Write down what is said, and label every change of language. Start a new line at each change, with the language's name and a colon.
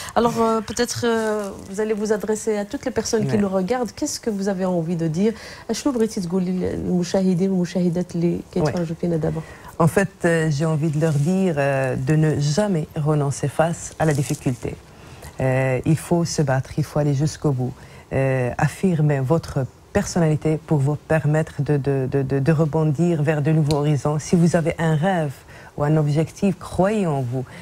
French: Alors peut-être vous allez vous adresser à toutes les personnes qui nous regardent. Qu'est-ce que vous avez envie de dire?
Arabic: شنو بغيتي تقولي للمشاهدين والمشاهدات اللي كيتفرجوا فينا دابا؟
French: En fait, j'ai envie de leur dire de ne jamais renoncer face à la difficulté. Il faut se battre, il faut aller jusqu'au bout. Affirmer votre personnalité pour vous permettre de rebondir vers de nouveaux horizons. Si vous avez un rêve ou un objectif, croyez en vous.